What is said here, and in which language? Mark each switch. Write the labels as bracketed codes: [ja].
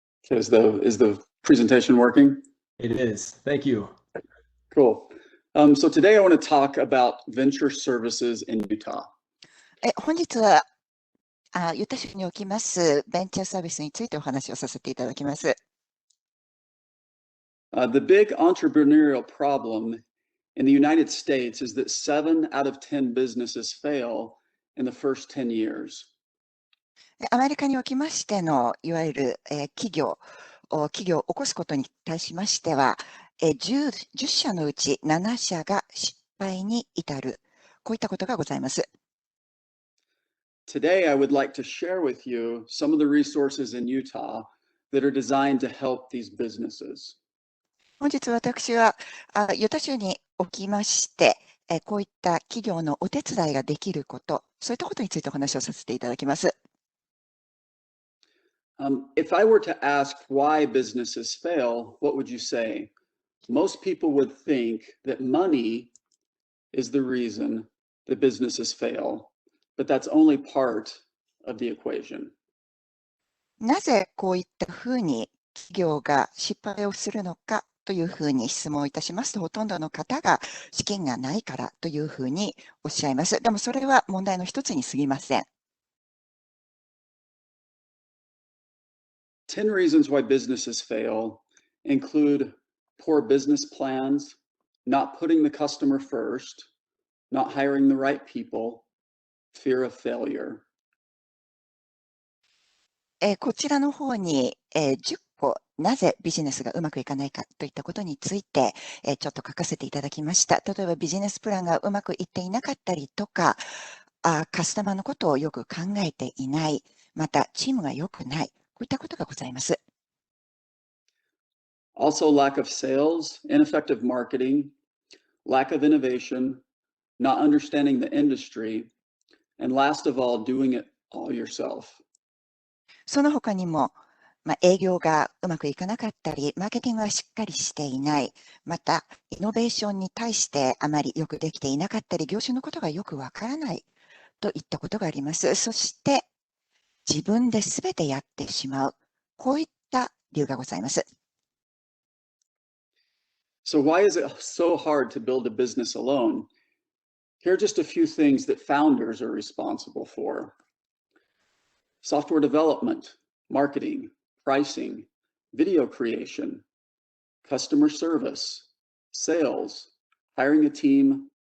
[en] Is the presentation working? It is. Thank you. Cool. So today I want to talk about venture services in Utah. [ja] 本日はユタ州におきますベンチャーサービスについてお話をさせていただきます。 [en] The big entrepreneurial problem in the United States is that 7 out of 10 businesses fail in the first 10 years. [ja] アメリカにおきましてのいわゆる企業を起こすことに対しましては、10社のうち7社が失敗に至る、こういったことがございます。 [en] Today, I would like to share with you some of the resources in Utah that are designed to help these businesses. [ja] 本日私はユタ州におきまして、こういった企業のお手伝いができること、そういったことについてお話をさせていただきます。 [en] If I were to ask why businesses fail, what would you say? Most people would think that money is the reason that businesses fail, but that's only part of the equation. [ja] なぜこういったふうに企業が失敗をするのかというふうに質問をいたしますと、ほとんどの方が資金がないからというふうにおっしゃいます。でもそれは問題の一つに過ぎません。 [en] 10 reasons why businesses fail include poor business plans, not putting the customer first, not hiring the right people, fear of failure. [ja] こちらの方に、10個なぜビジネスがうまくいかないかといったことについて、ちょっと書かせていただきました。例えばビジネスプランがうまくいっていなかったりとか、カスタマーのことをよく考えていない、またチームが良くない、こういったことがございます。 [en] Also, lack of sales, ineffective marketing, lack of innovation, not understanding the industry, and last of all, doing it all yourself. [ja] その他にも、営業がうまくいかなかったり、マーケティングがしっかりしていない、また、イノベーションに対してあまりよくできていなかったり、業種のことがよくわからないといったことがあります。そして、自分で全てやってしまう、こういった理由がございます。 [en] So why is it so hard to build a business alone? Here are just a few things that founders are responsible for. Software development, marketing, pricing, video creation, customer service, sales, hiring a team,